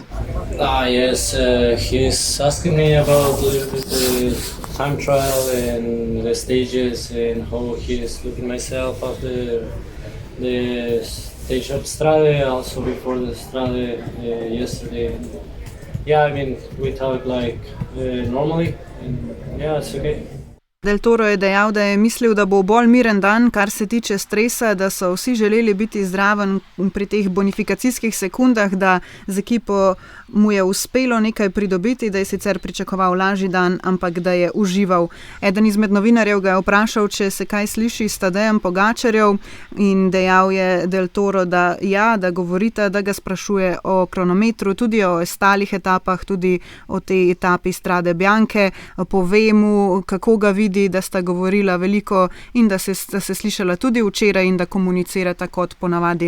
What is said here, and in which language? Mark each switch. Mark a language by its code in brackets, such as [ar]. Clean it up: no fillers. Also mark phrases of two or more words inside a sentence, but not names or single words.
[en] Yes, he's asking me about a little bit the time trial and the stages and how he's looking myself after the stage of Strade, also before the Strade yesterday. Yeah, I mean, we talk like normally, and yeah, it's okay. [sl] Del Toro je dejal, da je mislil, da bo bolj miren dan, kar se tiče stresa, da so vsi želeli biti zraven pri teh bonifikacijskih sekundah, da z ekipo mu je uspelo nekaj pridobiti, da je sicer pričakoval lažji dan, ampak da je užival. Eden izmed novinarjev ga je vprašal, če se kaj sliši s Tadejem Pogačarjem, in dejal je Del Toro, da ja, da govorita, da ga sprašuje o kronometru, tudi o ostalih etapah, tudi o tej etapi Strade Bianche, pove mu, kako ga vidi, da sta govorila veliko in da se slišala tudi včeraj in da komunicirata kot ponavadi.